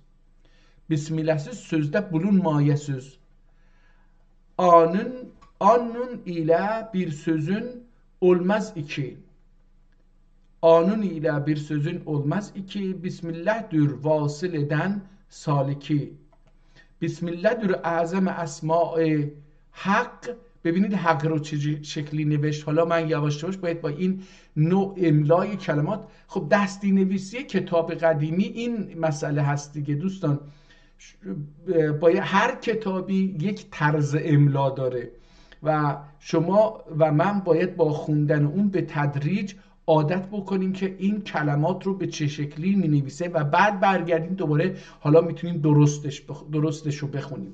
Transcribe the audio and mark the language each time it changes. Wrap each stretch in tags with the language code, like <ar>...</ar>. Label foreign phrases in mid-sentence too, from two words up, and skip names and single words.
<tr>Bismillahsiz sözde bulunmaya söz. Anın ile bir sözün olmaz iki. Anın ile bir sözün olmaz iki. Bismillah'dır vasıl eden saliki. Bismillah'dır a'zam-ı esmâ-i Hak.</tr> <fa>ببینید حق رو چه شکلی نوشت. حالا من یواش یواش باید با این نوع املای کلمات، خب دستی نویسی کتاب قدیمی این مسئله هست دیگه دوستان. باید هر کتابی یک طرز املا داره و شما و من باید با خوندن اون به تدریج عادت بکنیم که این کلمات رو به چه شکلی می نویسه و بعد برگردیم دوباره حالا میتونیم درستش رو بخونیم.</fa>